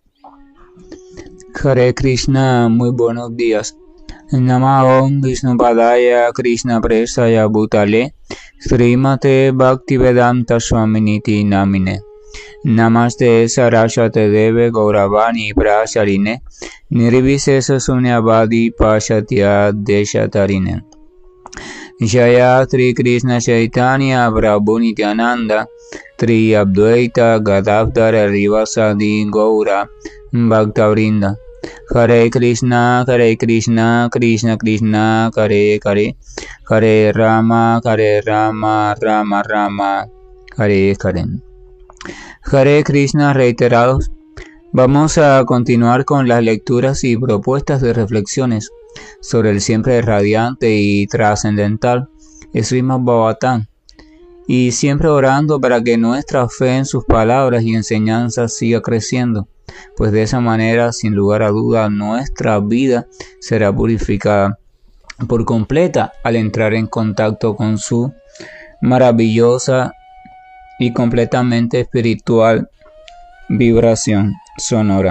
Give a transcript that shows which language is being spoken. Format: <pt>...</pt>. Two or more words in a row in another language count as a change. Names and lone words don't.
<sa>Hare Krishna,</sa> <es>muy buenos días.</es> <sa>Namo Vishnupadaya Krishna Prestaya Bhutale Srimate Bhaktivedanta Swaminiti Namine Namaste Saraswate Deve Gauravani Prasarine Nirvisesa Sunyavadi Pashatya Deshatarine Jaya Tri Krishna Chaitanya Prabhu Nityananda Tri Abdvaita Gadavdara Rivasadi Gaura Bhaktavrinda Hare Krishna, Krishna Krishna, Hare Hare, Hare Rama, Rama Rama, Hare Hare.</sa> <es>Hare Krishna reiterados. Vamos a continuar con las lecturas y propuestas de reflexiones sobre el siempre radiante y trascendental Srimad Bhagavatam, y siempre orando para que nuestra fe en sus palabras y enseñanzas siga creciendo, pues de esa manera, sin lugar a duda, nuestra vida será purificada por completa al entrar en contacto con su maravillosa y completamente espiritual vibración sonora.</es>